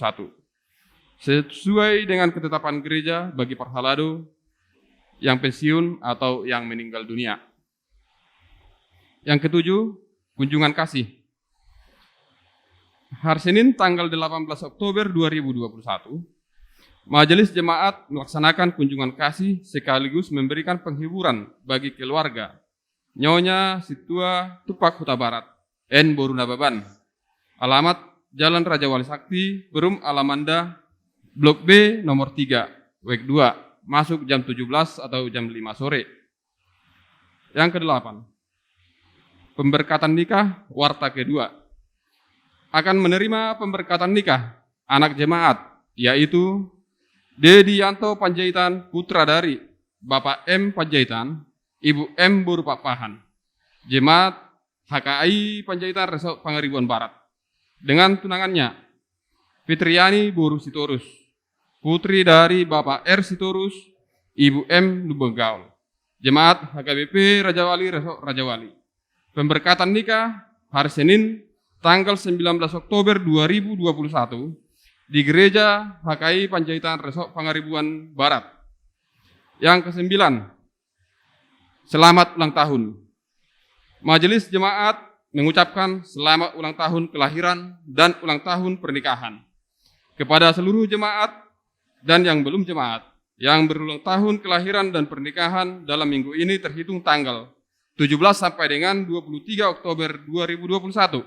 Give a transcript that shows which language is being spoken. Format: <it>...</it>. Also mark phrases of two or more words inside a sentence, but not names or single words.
<id>Sesuai dengan ketetapan gereja bagi parhalado yang pensiun atau yang meninggal dunia. Yang ketujuh, kunjungan kasih. Hari Senin tanggal 18 Oktober 2021, Majelis Jemaat melaksanakan kunjungan kasih sekaligus memberikan penghiburan bagi keluarga Nyonya Situa Tupak Huta Barat, N. Boruna Baban. Alamat Jalan Raja Wali Sakti, Berum Alamanda, Blok B nomor 3, WEK 2, masuk jam 17 atau jam 5 sore. Yang kedelapan, pemberkatan nikah warta kedua. Akan menerima pemberkatan nikah anak jemaat, yaitu Dedi Yanto Panjaitan putra dari Bapak M. Panjaitan, Ibu M. Burupapahan, Jemaat HKI Panjaitan Resort Pangaribuan Barat. Dengan tunangannya, Fitriani Boru Sitorus, putri dari Bapak R. Sitorus, Ibu M. Lubegaul, Jemaat HKBP Rajawali Resort Rajawali. Pemberkatan nikah hari Senin tanggal 19 Oktober 2021 di Gereja HKI Panjaitan Resort Pangaribuan Barat. Yang kesembilan, selamat ulang tahun. Majelis Jemaat mengucapkan selamat ulang tahun kelahiran dan ulang tahun pernikahan kepada seluruh jemaat dan yang belum jemaat yang berulang tahun kelahiran dan pernikahan dalam minggu ini terhitung tanggal 17 sampai dengan 23 Oktober 2021.</id>